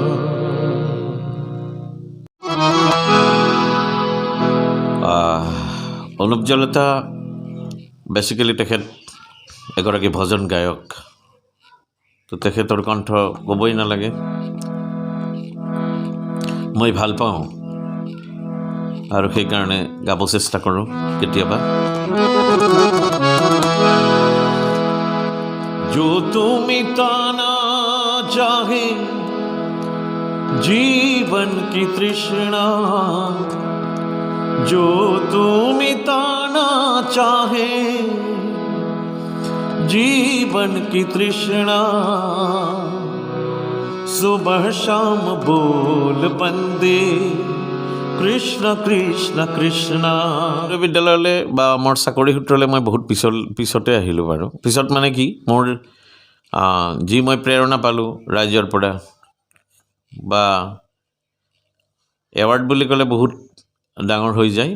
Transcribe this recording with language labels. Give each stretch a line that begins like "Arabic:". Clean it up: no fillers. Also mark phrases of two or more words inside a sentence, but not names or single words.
Assamese: অনুপ জলতা বেচিকেলি তেখেত এগৰাকী ভজন গায়ক, তো তেখেতৰ কণ্ঠ ক'বই নালাগে। মই ভাল পাওঁ আৰু সেইকাৰণে গাব চেষ্টা কৰোঁ কেতিয়াবা।
Hindi: जो तू मिटाना चाहे जीवन की तृष्णा, जो तू मिटाना चाहे जीवन की तृष्णा, सुबह शाम बोल बंदे কৃষ্ণ কৃষ্ণ কৃষ্ণ।
Assamese: বিদ্যালয়লৈ বা মোৰ চাকৰি সূত্ৰলৈ মই বহুত পিছতে আহিলোঁ বাৰু। পিছত মানে কি, মোৰ যি মই প্ৰেৰণা পালোঁ ৰাইজৰ পৰা, বা এৱাৰ্ড বুলি ক'লে বহুত ডাঙৰ হৈ যায়।